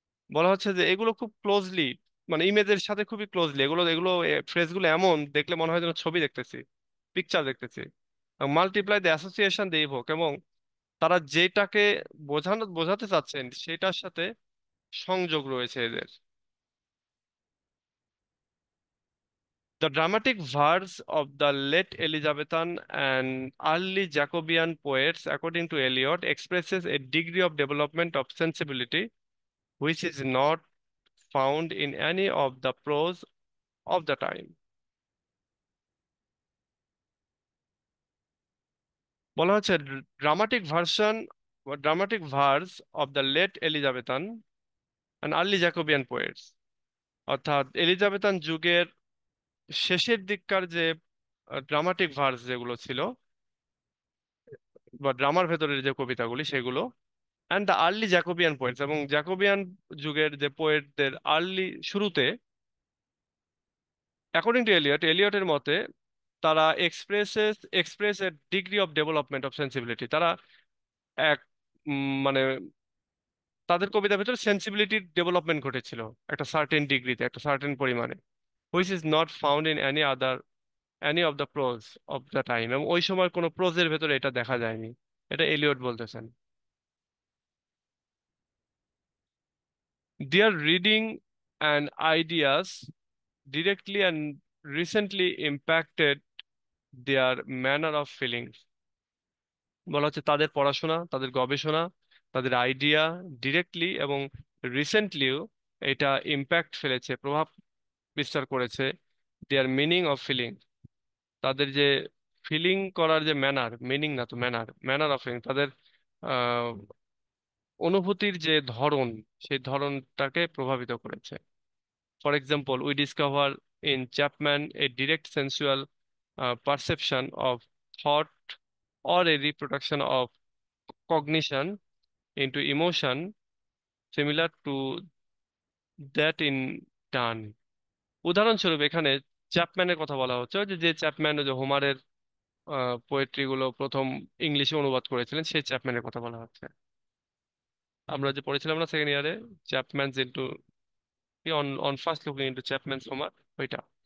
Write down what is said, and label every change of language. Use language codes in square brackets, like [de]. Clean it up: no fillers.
[bn] বলা হচ্ছে যে এগুলো খুব ক্লোজলি, মানে ইমেজের সাথে খুবই ক্লোজলি, এগুলো এগুলো ফ্রেজগুলো এমন দেখলে মনে হয় যেন ছবি দেখতেছি, পিকচার দেখতেছি। [en] multiply the association they evoke, [bn] এবং তারা যেটাকে বোঝাতে চাচ্ছেন সেটার সাথে সংযোগ রয়েছে এদের। [en] The dramatic verse of the late Elizabethan and early Jacobean poets, according to Eliot, expresses a degree of development of sensibility which is not found in any of the prose of the time. [bn] বলা হচ্ছে [en] dramatic version dramatic verse of the late Elizabethan and early Jacobean poets, [bn] অর্থাৎ Elizabethan যুগের শেষের দিককার যে dramatic verse যেগুলো ছিল বা ড্রামার ভেতরের যে কবিতাগুলি সেগুলো, [en] and the early Jacobean poets, [bn] এবং জ্যাকোবিয়ান যুগের যে পোয়েটদের আর্লি শুরুতে, অ্যাকর্ডিং টু এলিয়টের মতে, তারা [en] Express a degree of development of sensibility. [bn] তারা এক মানে তাদের কবিতার ভিতরে সেন্সিবিলিটির ডেভেলপমেন্ট ঘটেছিল একটা সার্টেন ডিগ্রিতে, একটা সার্টেন পরিমাণে, [en] which is not found in any of the prose of the time, [bn] এবং ওই সময় কোনো প্রোজের ভেতরে এটা দেখা যায়নি। এটা এলিয়ট বলতেছেন। [en] Their reading and ideas directly and recently impacted their manner of feeling. [bn] বলা হচ্ছে তাদের পড়াশোনা, তাদের গবেষণা, তাদের আইডিয়া ডিরেক্টলি এবং রিসেন্টলিও এটা ইম্প্যাক্ট ফেলেছে, প্রভাব বিস্তার করেছে [en] their meaning of feeling, [bn] তাদের যে ফিলিং করার যে ম্যানার, মিনিং না তো ম্যানার, [en] manner of feeling, [bn] তাদের আহ অনুভূতির যে ধরন, সেই ধরনটাকে প্রভাবিত করেছে। [en] For example, we discover in Chapman a direct sensual perception of thought or a reproduction of cognition into emotion similar to that in Donne. [bn] উদাহরণস্বরূপ এখানে চ্যাপম্যানের কথা বলা হচ্ছে, ওই যে চ্যাপম্যান ওই যে হোমারের পোয়েট্রি গুলো প্রথম ইংলিশে অনুবাদ করেছিলেন, সেই চ্যাপম্যানের কথা বলা হচ্ছে। আমরা যে পড়েছিলাম না সেকেন্ড ইয়ারে, চ্যাপম্যানস into on on first looking into চ্যাপম্যানস Homer, ওইটা।